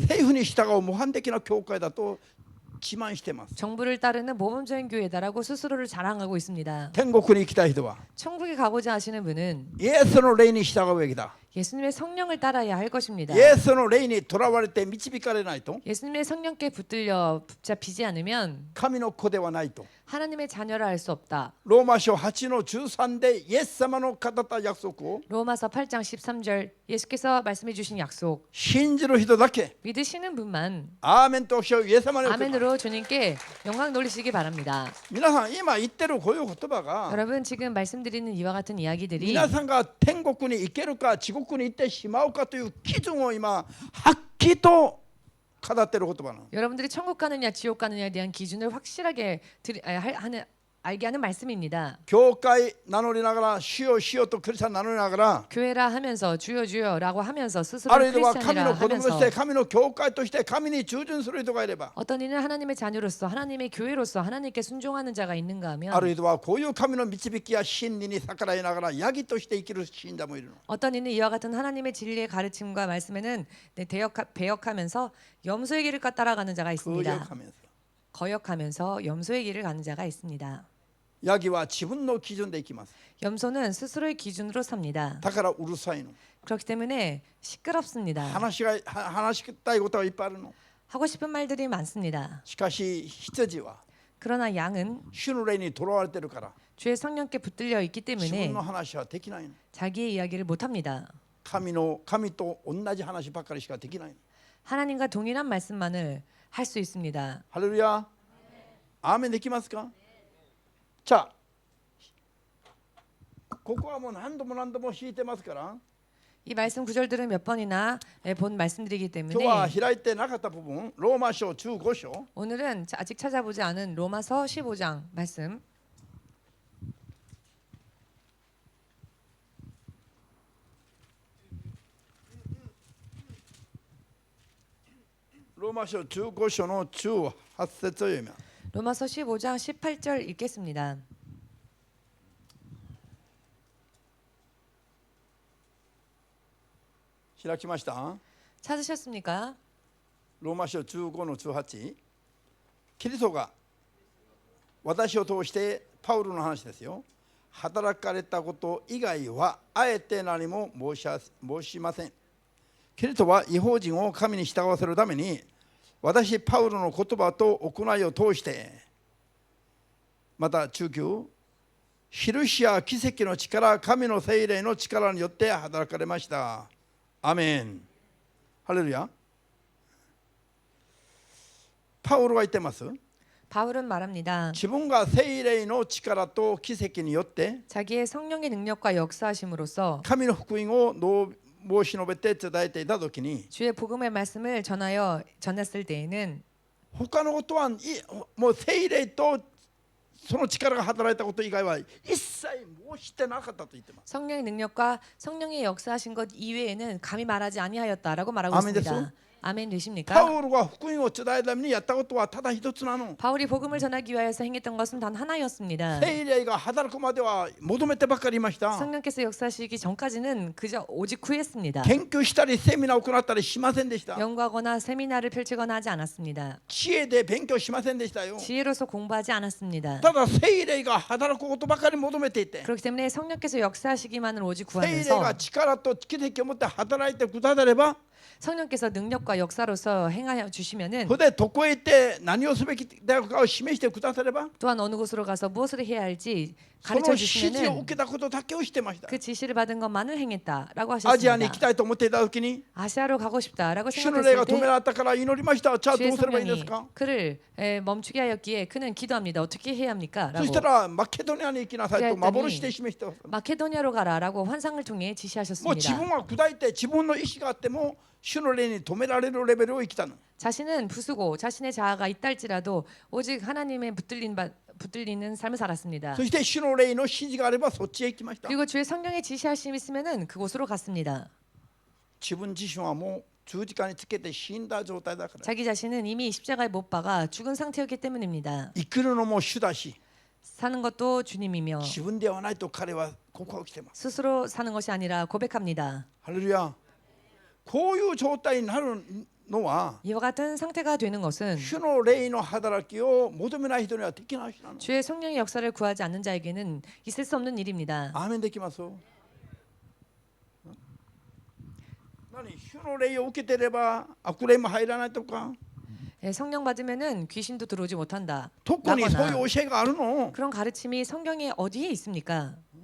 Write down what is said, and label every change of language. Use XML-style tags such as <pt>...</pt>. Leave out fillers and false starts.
<ja>政府に従う模範的な教会だと自慢してます。</ja> <ko>정부를 따르는 모범적인 교회다라고 스스로를 자랑하고 있습니다.</ko> <ja>天国に行きたい人は</ja> <ko>천국에 가고자 하시는 분은</ko> <ja>イエスの霊に従うべきだ。</ja> <ko>예수님의 성령을 따라야 할 것입니다.</ko> <ja>イエスの霊にとらわれて導かれないと</ja> <ko>예수님의 성령께 붙들려 붙잡히지 않으면</ko> <ja>神の子ではないと。</ja> <ko>하나님의 자녀라 할 수 없다.</ko> <ja>ローマ書8の13でイエス様の語った約束を</ja> <ko>로마서 8장 13절 예수께서 말씀해 주신 약속</ko> <ja>信じる人だけ</ja> <ko>믿으시는 분만</ko> <ja>アーメンとおっしゃるイエス様におってください。</ja> <ko>아멘으로 주님께 영광 돌리시기 바랍니다.</ko> <ja>皆さん今言ってるこういう言葉が</ja> <ko>여러분 지금 말씀드리는 이와 같은 이야기들이</ko> <ja>皆さんが天国に行けるか地獄に行ってしまうかという基準を今はっきりと語っている言葉なの。</ja> <ko>여러분들이 천국 가느냐 지옥 가느냐에 대한 기준을 확실하게 알게 하는 말씀입니다.</ko> <ja>教会名乗りながら主よ主よとクリスチャン名乗りながら</ja> <ko>교회라 하면서 주여 주여라고 하면서</ko> <ja>あ</ja> <ko>스스로</ko> <ja>るいは神</ja> <ko>크리스찬이라</ko> <ja>の子供として</ja> <ko>하면서</ko> <ja>神の教会として神に従順する人がいれば</ja> <ko>어떤 이는 하나님의 자녀로서 하나님의 교회로서 하나님께 순종하는 자가 있는가</ko> <ja>あ</ja> <ko>하면</ko> <ja>るいはこういう神の導きや真理に逆らいながらヤギとして生きる信者もいるの。</ja> <ko>어떤 이는 이와 같은 하나님의 진리의 가르침과 말씀에는 배역하면서 염소의 길을 따라가는 자가 있습니다.</ko> <ja>空よ</ja> <ko>거역하면서 염소의 길을 가는 자가 있습니다.</ko> <ja>ヤギは自分の基準で生きます。</ja> <ko>염소는 스스로의 기준으로 삽니다.</ko> <ja>だからうるさいの。</ja> <ko>그렇기 때문에 시끄럽습니다.</ko> <ja>話したいことがいっぱいあるの。</ja> <ko>하고 싶은 말들이 많습니다.</ko> <ja>しかし羊は</ja> <ko>그러나 양은</ko> <ja>主の霊にとらわれてるから</ja> <ko>주의 성령께 붙들려 있기</ko> <ja>自</ja> <ko>때문에</ko> <ja>分の話はできないの。</ja> <ko>자기의 이야기를 못합니다.</ko> <ja>神と同じ話ばっかりしかできないの。</ja> <ko>하나님과 동일한 말씀만을 할 수 있습니다.</ko> <ja>ハレルヤ。アーメンできますか。じゃあここはもう何度も敷いてますから</ja> <ko>이 말씀 구절들은 몇 번이나 본 말씀드리기</ko> <ja>今日は</ja> <ko>때문에</ko> <ja>開いてなかった部分ローマ書15章</ja> <ko>오늘은 아직 찾아보지 않은 로마서 15장 말씀</ko> <ja>ローマ書15章の18節を読みます。</ja> <ko>로마서 15장 18절 읽겠습니다.</ko> <ja>開きました。</ja> <ko>찾으셨습니까?</ko> <ja>ローマ書15の18。キリストが私を通してパウロの話ですよ。働かれたこと以外はあえて何も申しません。キリストは異邦人を神に従わせるために私パウロの言葉と行いを通してまた中級印や奇跡の力神の聖霊の力によって働かれました。アメン。ハレルヤ。パウロが言ってます。</ja> <ko>바울은 말합니다.</ko> <ja>自分が聖霊の力と奇跡によって</ja> <ko>자기의 성령의 능력과 역사하심으로써</ko> <ja>神の福音を申し述べて伝えていたときに</ja> <ko>주의 복음의 말씀을 전했을 때에는</ko> <ja>他のことはもう聖霊とその力が働いたこと以外は一切申してなかったと言ってます。</ja> <ko>성령의 능력과 성령의 역사하신 것 이외에는 감히 말하지 아니하였다라고 말하고 아멘 있습니다. 됐어? 아멘 되십니까?</ko> <ja>パウロが福音を伝えるためにやったことはただ一つなの。</ja> <ko>바울이 복음을 전하기 위하여서 행했던 것은 단 하나였습니다.</ko> <ja>聖霊が働くまでは求めてばかりいました。</ja> <ko>성령께서 역사하시기 전까지는 그저 오직 구했습니다.</ko> <ja>研究したりセミナーを行ったりしませんでした。</ja> <ko>연구하거나 세미나를 펼치거나 하지 않았습니다.</ko> <ja>知恵で勉強しませんでしたよ。</ja> <ko>지혜로서 공부하지 않았습니다.</ko> <ja>ただ聖霊が働くことばかり求めていて</ja> <ko>그렇기 때문에 성령께서 역사하시기만을 오직</ko> <ja>聖霊</ja> <ko>구하면서</ko> <ja>が力と奇跡を持って働いてくだされば</ja> <ko>성령께서 능력과 역사로서 행하여 주시면은</ko> <ja>それでどこへ行って何をすべきだかを示してくだされば</ja> <ko>또한 어느 곳으로 가서 무엇을 해야 할지</ko> <ja>その</ja> <ko>가르쳐</ko> <ja>指示を</ja> <ko>주시면은</ko> <ja>受けたことだけをしてました。</ja> <ko>그 지시를 받은 것만을 행했다라고</ko> <ja>アジアに行き</ja> <ko>하셨습니다.</ko> <ja>たいと思っていた時に</ja> <ko>아시아로 가고 싶다라고</ko> <ja>主の霊が</ja> <ko>생각했을</ko> <ja>止められたから祈りました。じゃあど</ja> <ko>주의</ko> <ja>うすればいいんですか。</ja> <ko>그를 멈추게 하였기에 그는 기도합니다. 어떻게 해야 합니까?</ko> <ja>そした</ja> <ko>라고</ko> <ja>らマケドニアに行きなさいと幻で示してください。</ja> <ko>마케도니아로 가라라고 환상을 통해</ko> <ja>もう自</ja> <ko>지시하셨습니다.</ko> <ja>分は砕いて自分の意志があっても主の霊に止められるレベルを生きたの。</ja> <ko>자신은 부수고 자신의 자아가 있달지라도 오직 하나님의 붙들리는 삶을 살았습니다.</ko> <ja>そして主の霊の指示があればそっちへ行きました。</ja> <ko>그리고 주의 성령의 지시하심이 있으면은 그곳으로 갔습니다.</ko> <ja>自分自身はもう十字架につけて死んだ状態だから。</ja> <ko>자기 자신은 이미 십자가에 못 박아 죽은 상태였기 때문입니다.</ko> <ja>生きるのも主だし</ja> <ko>사는 것도 주님이며</ko> <ja>自分ではないと彼は告白しています。</ja> <ko>스스로 사는 것이 아니라 고백합니다.</ko> <ja>ハレルヤ。こういう状態になるのは</ja> <ko>이와 같은 상태가 되는 것은</ko> <ja>主の霊の働きを求めない人にはできない人なの。</ja> <ko>주의 성령의 역사를 구하지 않는 자에게는 있을 수 없는 일입니다.</ko> <ja>アーメンできます？何主の霊を受けてれば悪霊も入らないとか</ja> <ko>성령 받으면은 귀신도 들어오지 못한다.</ko> <ja>特にそうい</ja> <ko>라거나</ko> <ja>う教えがあるの？</ja> <ko>그런 가르침이 성경에 어디에 있습니까?</ko>